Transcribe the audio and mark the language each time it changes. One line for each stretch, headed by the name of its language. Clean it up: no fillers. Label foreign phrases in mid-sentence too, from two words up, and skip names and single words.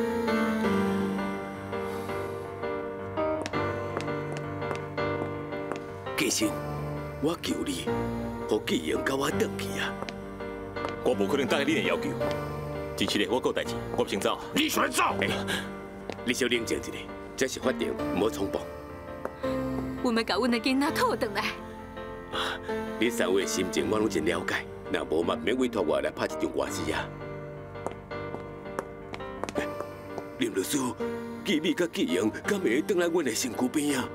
Min Nan Chinese: 继生，我求你，互纪英甲我转去啊！我无可能答应你的要求。真是的，我还有代志，我先走。你选走！你小冷静一下，这是法庭，
Cantonese: 唔好冲动。
Min Nan Chinese: 阮要甲阮的囡仔讨回来。你三位心情我拢真了解，若无嘛免委托我来拍一场官司啊。林律师，纪美甲纪英敢会转来阮的身躯边啊？